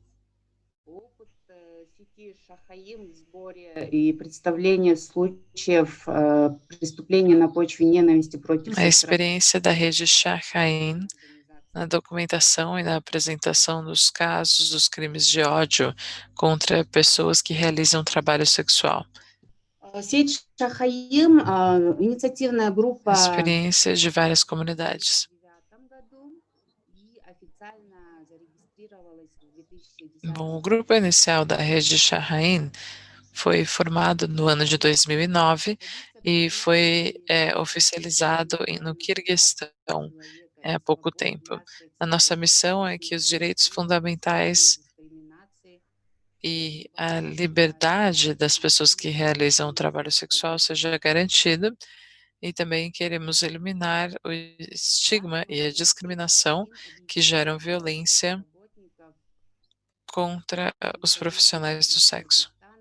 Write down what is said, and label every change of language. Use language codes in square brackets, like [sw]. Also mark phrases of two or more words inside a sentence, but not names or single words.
[pt] A experiência da rede Shahain na documentação e na apresentação dos casos dos crimes de ódio contra pessoas que realizam trabalho sexual. [ru] Сеть Шахаим, инициативная группа [pt] experiências de várias comunidades. [ru] в 2009 году и официально зарегистрировалась в 2010 [pt] Bom, o [ru] году. [pt] grupo inicial da rede Shahrain foi formado no ano de 2009 e foi oficializado no Quirguistão há pouco tempo. A nossa missão é que os direitos fundamentais e a liberdade das pessoas que realizam o trabalho sexual seja garantida e também queremos eliminar o estigma e a discriminação que geram violência contra os profissionais do sexo.